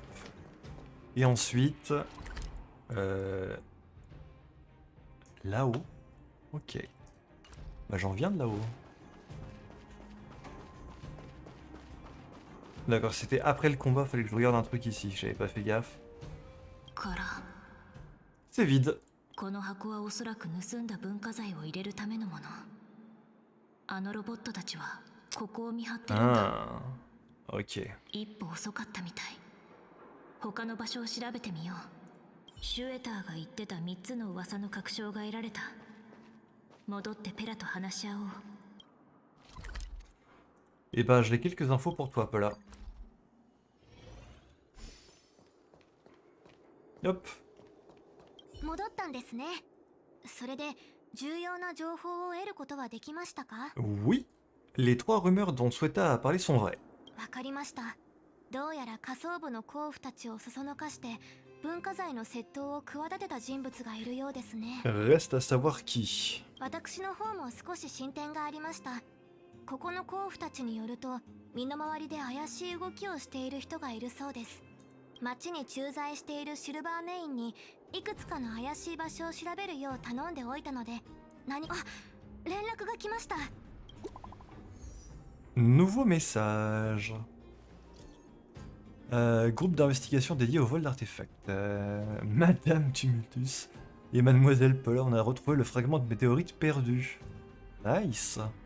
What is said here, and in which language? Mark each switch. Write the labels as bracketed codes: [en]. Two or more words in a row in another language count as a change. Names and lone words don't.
[fr] Et ensuite... là-haut. Ok. Bah j'en viens de là-haut. D'accord, c'était après le combat, fallait que je regarde un truc ici, j'avais pas fait gaffe. [ja] から [fr] C'est vide. [ja] この箱はおそらく盗んだ文化財を入れるためのもの。あのロボットたちはここを見張ってるんだ。 [fr] Ah, ok. [ja] 一歩遅かったみたい。他の場所を調べてみよう。シュエターが言ってた3つの噂の確証が得られた。戻ってペラと話し合おう。 [fr] Eh ben, j'ai quelques infos pour toi, Paula. Hop. [ja] 戻ったんですね。それで重要な情報を得ることはできましたか？ [fr] Oui. Les 3 rumeurs dont Sueta a parlé sont vraies. [ja] わかりました。どうやら下層部の甲府たちをそそのかして文化財の窃盗を企てた人物がいるようですね。 [fr] Reste à savoir qui. [ja] 私の方も少し進展がありました。ここの甲府たちによると身の回りで怪しい動きをしている人がいるそうです。町に駐在しているシルバーメインにいくつかの怪しい場所を調べるよう頼んでおいたので、連絡が来ました。 [fr] Nouveau message. Groupe d'investigation dédié au vol d'artefacts. Madame Tumultus et Mademoiselle Paula, on a retrouvé le fragment de météorite perdu. Nice.